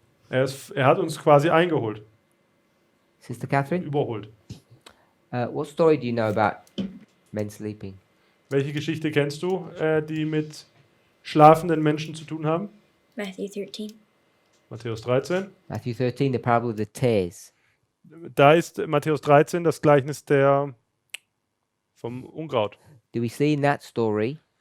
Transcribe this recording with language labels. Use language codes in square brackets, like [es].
[de] Er hat uns quasi eingeholt, [en] Sister Catherine? [de] überholt. [en] What story do you know about men sleeping? [de] Welche Geschichte kennst du, die mit schlafenden Menschen zu tun haben? [en] Matthew 13. [de] Matthäus 13. [en] Matthew 13, the parable of the tares. [de] Da ist Matthäus 13 das Gleichnis vom Unkraut. [en] Do we see in that story?